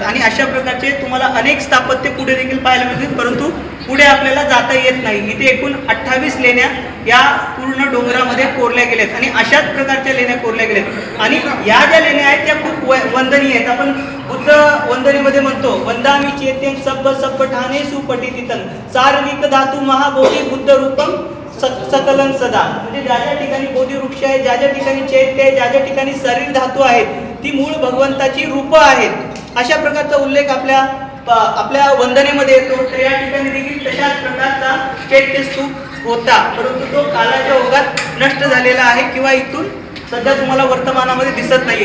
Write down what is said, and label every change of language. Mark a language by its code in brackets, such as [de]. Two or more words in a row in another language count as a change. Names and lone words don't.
[mr] आणि अशा प्रकारचे तुम्हाला अनेक स्थापत्य पुढे देखील पाहायला मिळतील, परंतु पुढे आपल्याला जाता येत नाही. इथे एकूण 28 लेण्या या पूर्ण डोंगरामध्ये कोरल्या गेल्यात आणि अशाच प्रकारच्या लेण्या कोरल्या गेल्यात. आणि या ज्या लेण्या आहेत त्या खूप वंदनीय आहेत. आपण बुद्ध वंदनीमध्ये म्हणतो [pi] वंदामी चेत्यं सब्ब सब्ब ठाणे सुपटितितं सार्विक धातू महाबोधी बुद्ध रूपम सकलन सदा. [mr] म्हणजे ज्या ज्या ठिकाणी बोधी वृक्ष आहे, ज्या ज्या ठिकाणी चैत्य आहे, ज्या ज्या ठिकाणी शरीर धातू आहेत ती मूळ भगवंताची रूपं आहेत. अशा प्रकारचा उल्लेख आपल्या वंदनेमध्ये येतो. तर या ठिकाणी देखील तशाच प्रकारचा चैत्य स्तूप होता, परंतु तो कालाच्या ओघात नष्ट झालेला आहे किंवा इथून सध्या तुम्हाला वर्तमानामध्ये दिसत नाहीये.